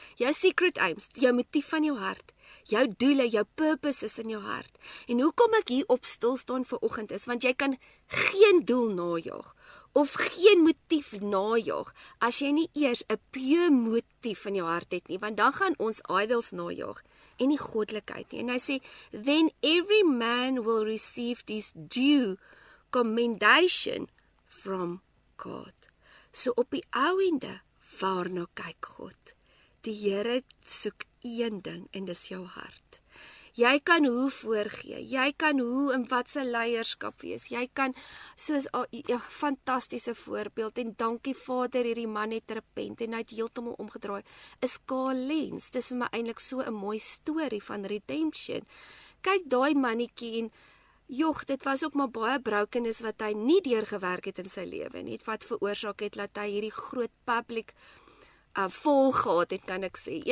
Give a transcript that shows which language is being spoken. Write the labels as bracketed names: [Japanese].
[Afrikaans] Jou secret aims, jou motief van jou hart, jou doele, jou purpose is in jou hart. En hoekom ek hier op stil staan vanoggend is, want jy kan geen doel najaag of geen motief najaag as jy nie eers 'n pure motief in jou hart het nie, want dan gaan ons idols najaag en nie goddelikheid nie. En hy sê, [English] then every man will receive this due commendation from God. [Afrikaans] So op die ou ende, waarna kyk God? Die Here soek een ding en dis jou hart. Jy kan hoe voorgee, jy kan hoe in wat se leierskap wees, jy kan, soos 'n fantastiese voorbeeld, en dankie Vader, hierdie man het repent en hy het heeltemal omgedraai, is Carl Lenz. Dis vir my eintlik so 'n mooi storie van redemption. Kyk daai mannetjie en jog, dit was ook maar baie brokenness wat hy nie deurgewerk het in sy lewe nie, wat veroorsaak het dat hy hierdie groot public vol gehad het, kan ek sê.